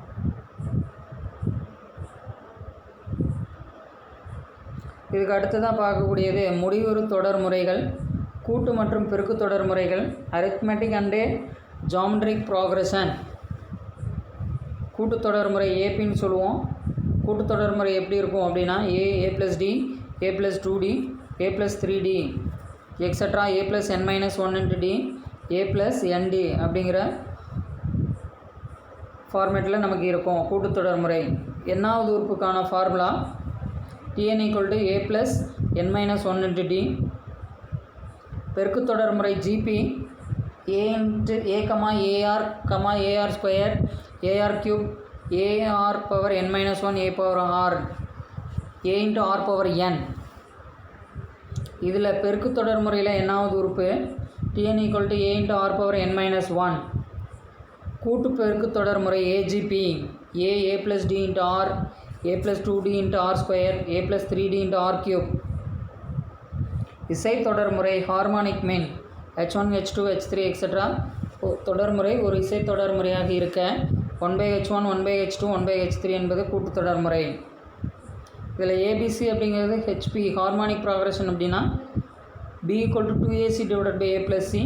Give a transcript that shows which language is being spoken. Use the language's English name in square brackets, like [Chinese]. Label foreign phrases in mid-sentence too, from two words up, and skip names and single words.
[Tamil] இதுக்கு அடுத்ததாக பார்க்கக்கூடியது முடிவுறு தொடர் முறைகள், கூட்டு மற்றும் பெருக்கு தொடர் முறைகள், [English] arithmetic and geometric progression. [Tamil] கூட்டுத்தொடர் முறை ஏபின்னு சொல்லுவோம். கூட்டுத்தொடர் முறை எப்படி இருக்கும் அப்படின்னா a + d, a + 2d, a + 3d, எக்ஸட்ரா a + n - 1 × d, a + nd அப்படிங்கிற ஃபார்மேட்டில் நமக்கு இருக்கும் கூட்டுத்தொடர் முறை. என்னாவது உறுப்புக்கான ஃபார்முலா tn = a + n - 1 × d. பெருக்குத்தொடர் முறை [English] gp a ar square ar cube ar power n - 1 a power r a × r power n. [Tamil] இதில் பெருக்குத்தொடர் முறையில் என்னாவது உறுப்பு tn = a × r power n - 1. கூட்டு பெருக்குத்தொடர் முறை agp a + d × r, a + 2d × r square, a + 3d × r cube. இசை தொடர்முறை [English] harmonic mean [Tamil] h1 h2 h3 எக்ஸட்ரா தொடர்முறை ஒரு இசை தொடர்முறையாக இருக்க 1/h1 1/h2 1/h3 என்பது கூட்டுத்தொடர்முறை. இதில் ஏபிசி அப்படிங்கிறது [English] HP harmonic progression [Tamil] அப்படின்னா b = 2ac / a + c.